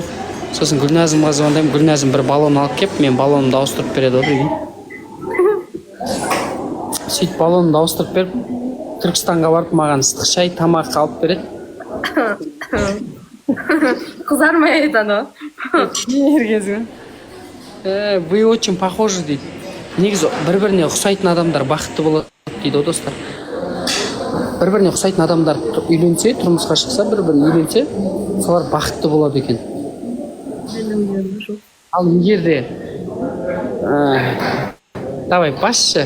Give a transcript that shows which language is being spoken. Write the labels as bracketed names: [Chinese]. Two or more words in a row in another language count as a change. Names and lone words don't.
[Kazakh] Сосын Гүлназымға звондаймын. Гүлназым бір баллон алып келіп, мен баллонымды ауыстырып береді ғой деген. Сөйтіп баллонымды ауыстырып беріп, Түркістанға барып маған ыстық шай, тамақ алып береді. Қызармай айтады ғой. Ергезі. [Russian] Вы очень похожи [Kazakh] дейді. Негізі бір-біріне ұқсайтын адамдар бақытты болады дейді ғой достар. Бір-біріне ұқсайтын адамдар үйленсе, тұрмысқа шықса, бір-біріне үйленсе, солар бақытты болады екен. Ал егер де давай басшы.